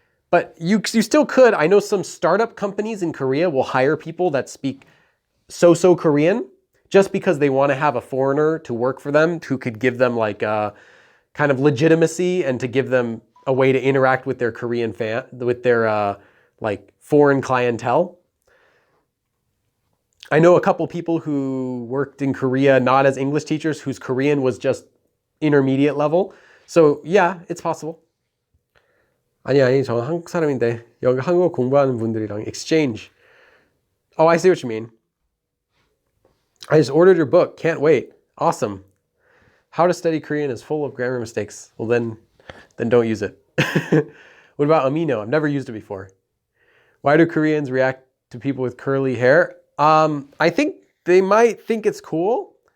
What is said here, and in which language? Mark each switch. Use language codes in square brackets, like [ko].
[en] But you still could. I know some startup companies in Korea will hire people that speak so Korean just because they want to have a foreigner to work for them who could give them like kind of legitimacy and to give them a way to interact with their Korean with their like foreign clientele. I know a couple people who worked in Korea not as English teachers whose Korean was just intermediate level. So yeah, it's possible. [ko] 아니 저는 한국 사람인데 여기 한국어 공부하는 분들이랑 exchange. [en] Oh, I see what you mean. I just ordered your book. Can't wait. Awesome. How to Study Korean is full of grammar mistakes. Well, then don't use it. What about amino? I've never used it before. Why do Koreans react to people with curly hair? I think they might think it's cool.